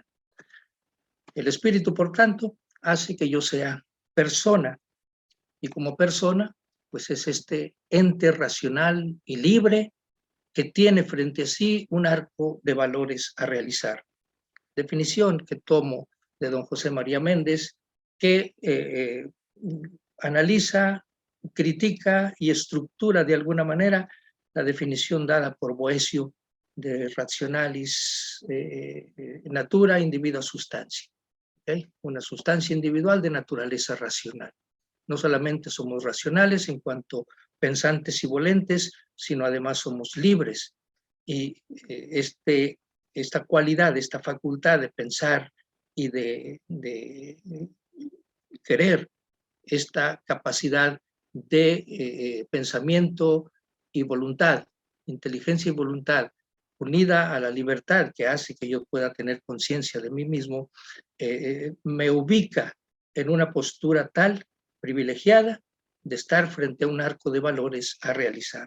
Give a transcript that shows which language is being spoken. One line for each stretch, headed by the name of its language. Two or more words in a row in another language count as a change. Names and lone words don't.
Spanish: El espíritu, por tanto, hace que yo sea persona, y como persona, pues es este ente racional y libre que tiene frente a sí un arco de valores a realizar. Definición que tomo de don José María Méndez, que analiza, critica y estructura de alguna manera la definición dada por Boecio de
Latin: rationalis natura individua substantia.
Spanish: ¿Okay? Una sustancia individual de naturaleza racional. No solamente somos racionales en cuanto pensantes y volentes, sino además somos libres. Y esta cualidad, esta facultad de pensar y de querer, esta capacidad de pensamiento y voluntad, inteligencia y voluntad, unida a la libertad que hace que yo pueda tener conciencia de mí mismo, me ubica en una postura tal, privilegiada, de estar frente a un arco de valores a realizar.